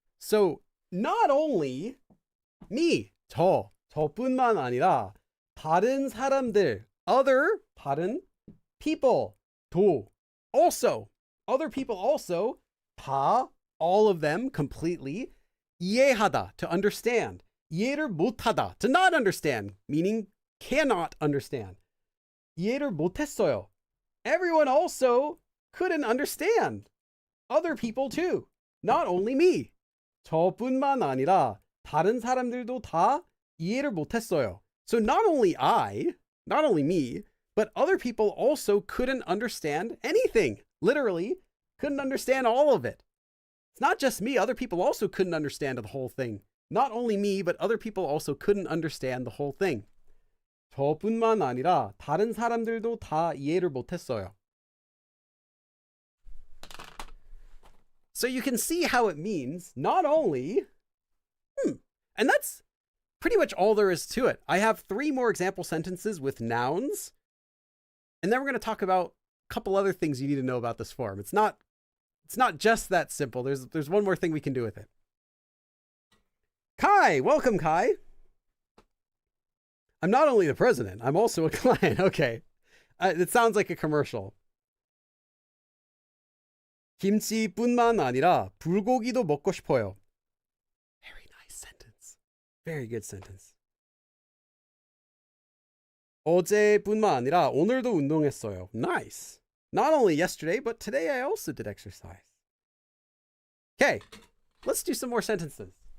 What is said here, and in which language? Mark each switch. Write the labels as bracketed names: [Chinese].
[English] So not only me, [Korean] 저뿐만 아니라 다른 사람들, [English] 다른 people, also, other people also, 다, all of them, completely, 이해하다, to understand, [Korean] 이해를 못하다, [English] to not understand, meaning cannot understand. [Korean] 이해를 못했어요. [English] Everyone also couldn't understand. Other people too. Not only me. [Korean] 저뿐만 아니라 다른 사람들도 다 이해를 못했어요. [English] So not only me, but other people also couldn't understand anything. Literally, couldn't understand all of it. It's not just me. Other people also couldn't understand the whole thing. Not only me, but other people also couldn't understand the whole thing. [Korean] 저뿐만 아니라 다른 사람들도 다 이해를 못했어요. [English] So you can see how it means not only, and that's pretty much all there is to it. I have 3 more example sentences with nouns, and then we're going to talk about a couple other things you need to know about this form. It's not just that simple. There's one more thing we can do with it. Kai, welcome Kai. I'm not only the president, I'm also a client. Okay. It sounds like a commercial. [Korean] 김치뿐만 아니라 불고기도 먹고 싶어요. [English] Very nice sentence. Very good sentence. [Korean] 어제뿐만 아니라 오늘도 운동했어요. [English] Nice. Not only yesterday, but today I also did exercise. Okay. Let's do some more sentences.